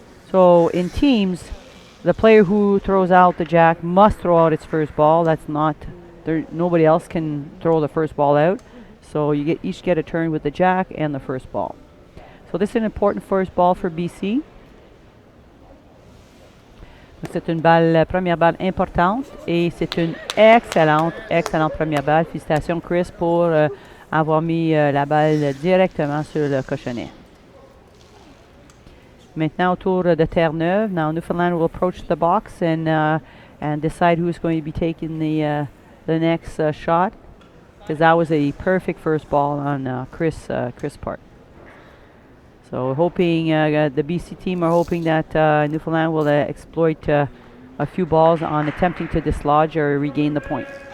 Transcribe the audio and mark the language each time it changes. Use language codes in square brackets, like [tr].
[en] So in teams, the player who throws out the jack must throw out its first ball. That's not, nobody else can throw the first ball out. So you each get a turn with the jack and the first ball. So this is an important first ball for BC. [fr] C'est une première balle importante et c'est une excellente première balle. Félicitations Chris pour avoir mis la balle directement sur le cochonnet. Maintenant au tour de Terre-Neuve. [en] Now Newfoundland will approach the box and decide who's going to be taking the next shot, because that was a perfect first ball on Chris part. So hoping the BC team are hoping that Newfoundland will exploit a few balls on attempting to dislodge or regain the point.